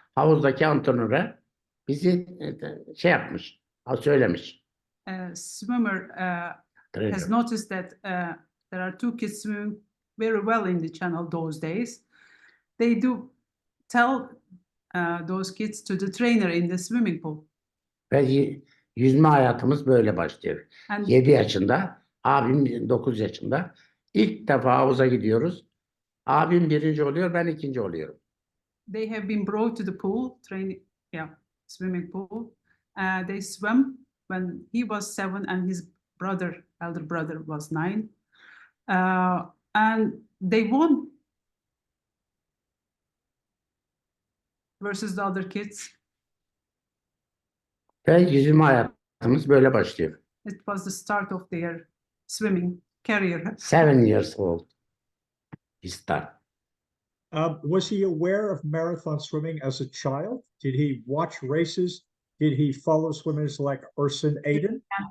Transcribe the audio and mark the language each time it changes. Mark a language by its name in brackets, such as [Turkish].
[Turkish] Havuzdaki antrenöre bizi yapmış, söylemiş. [English] Swimmer has noticed that there are two kids swimming very well in the channel those days. They do tell those kids to the trainer in the swimming pool. [Turkish] Ve yüzme hayatımız böyle başlıyor. 7 yaşında, abim 9 yaşında. İlk defa havuza gidiyoruz. Abim birinci oluyor, ben ikinci oluyorum. [English] They have been brought to the pool, swimming pool. They swam when he was 7 and his elder brother was 9. And they won versus the other kids. [Turkish] Ve yüzme hayatımız böyle başlıyor. [English] It was the start of their swimming career. 7 years old. He started. Was he aware of marathon swimming as a child? Did he watch races? Did he follow swimmers like Ursin Aydın?